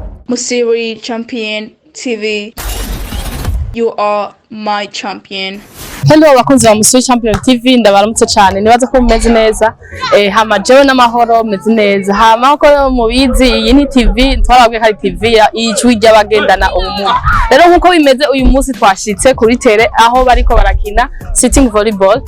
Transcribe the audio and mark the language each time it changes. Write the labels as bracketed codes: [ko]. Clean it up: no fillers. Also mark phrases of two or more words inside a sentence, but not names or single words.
[en] Musiri Champion TV. You are my champion. [rn] Hello bakunzi ba Musiri Champion TV, ndabaramutse cyane nibaza ko mumeze neza. Hama jewe n'amahoro meze neza. Hama ko mubizi iyi ni TV, twarabwe hari TV ya ijwi ry'Abagendana ubumuga. Rero nkuko bimeze uyu munsi twashitse kuri tere aho bariko barakina [en] sitting volleyball.